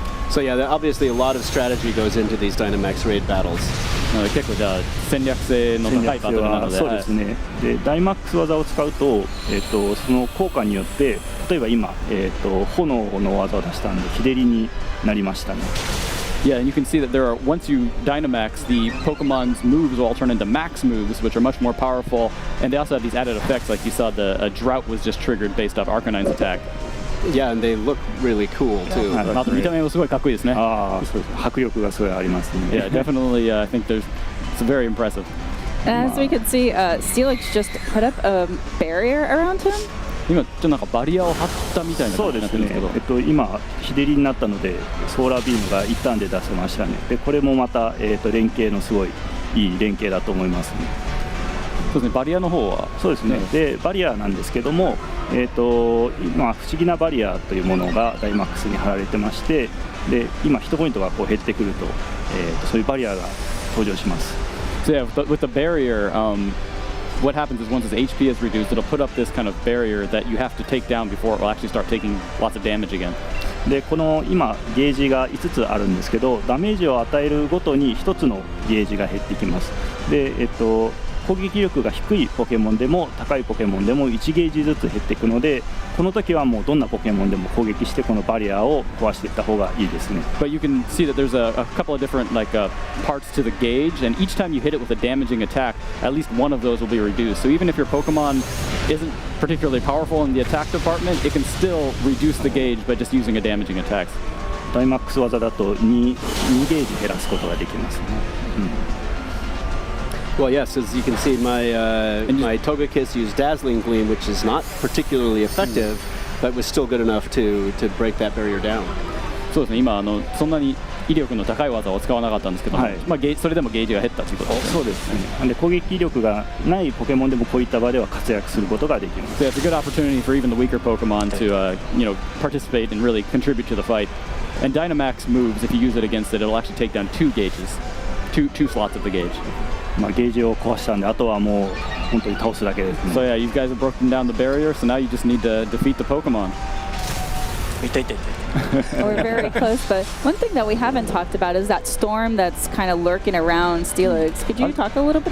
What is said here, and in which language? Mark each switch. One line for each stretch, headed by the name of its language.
English: So yeah, obviously a lot of strategy goes into these Dynamax raid battles.
Japanese: 結構じゃあ戦略性の高いバトルなので、そうですね。でダイマックス技を使うと、その効果によって例えば今、炎の技を出したんで日照りになりましたね。
English: Yeah, and you can see that there are, once you Dynamax, the Pokemon's moves will all turn into max moves, which are much more powerful, and they also have these added effects, like you saw the drought was just triggered based off Arcanine's attack. Yeah, and they look really cool too.
Japanese: あと見た目もすごいかっこいいですね。そうです。迫力がすごいありますね。
English: Yeah, definitely. I think it's very impressive. And as we could see, Steelix just put up a barrier around him.
Japanese: 今ちょっとなんかバリアを張ったみたいな感じになってるんですけど。そうですね。今日照りになったのでソーラービームが一旦で出せましたね。でこれもまた連携のすごいいい連携だと思いますね。そうですね。バリアの方はそうですね。でバリアなんですけども、今不思議なバリアというものがダイマックスに貼られてまして、で今ヒットポイントがこう減ってくると、そういうバリアが登場します。
English: So yeah, with the barrier, what happens is once its HP is reduced, it'll put up this kind of barrier that you have to take down before it will actually start taking lots of damage again.
Japanese: でこの今ゲージが5つあるんですけど、ダメージを与えるごとに1つのゲージが減ってきます。で攻撃力が低いポケモンでも高いポケモンでも1ゲージずつ減っていくので、この時はもうどんなポケモンでも攻撃してこのバリアを壊していった方がいいですね。
English: But you can see that there's a couple of different parts to the gauge, and each time you hit it with a damaging attack, at least one of those will be reduced. So even if your Pokemon isn't particularly powerful in the attack department, it can still reduce the gauge by just using a damaging attack.
Japanese: ダイマックス技だと2ゲージ減らすことができますね。
English: Well, yes, as you can see, my Togekiss used Dazzling Gleam, which is not particularly effective, but was still good enough to break that barrier down.
Japanese: そうですね。今そんなに威力の高い技を使わなかったんですけども、それでもゲージが減ったということですね。そうですね。で攻撃力がないポケモンでもこういった場では活躍することができます。
English: So it's a good opportunity for even the weaker Pokemon to participate and really contribute to the fight. And Dynamax moves, if you use it against it, it'll actually take down 2 gauges, two slots of the gauge.
Japanese: ゲージを壊したんで、あとはもう本当に倒すだけですね。
English: So yeah, you guys have broken down the barrier, so now you just need to defeat the Pokemon. We're very close, but one thing that we haven't talked about is that storm that's kind of lurking around Steelix. Could you talk a little bit